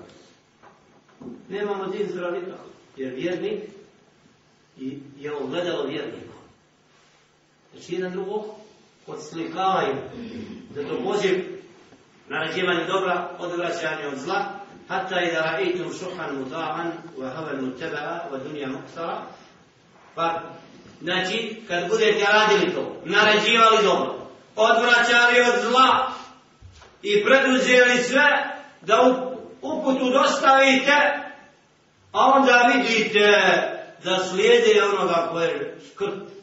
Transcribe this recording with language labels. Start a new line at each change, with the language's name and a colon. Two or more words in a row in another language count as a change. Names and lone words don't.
Bosnian: Nemamo din zdrav nikako, jer vjernik je ogledalo vjerniku. Znači jedan drugog odslikavaju, da to poziv naređivanje dobra, odvraćanje od zla, hatta i da
Arabic: رأيتم شحا مطاعا وهوى متبعا ودنيا مؤثرة.
Bosnian: Pa, znači, kad budete radili to, naređivali dobro, odvraćali od zla i preduzeli sve da uputu dostavite, a onda vidite da slijede onoga koje je škrt.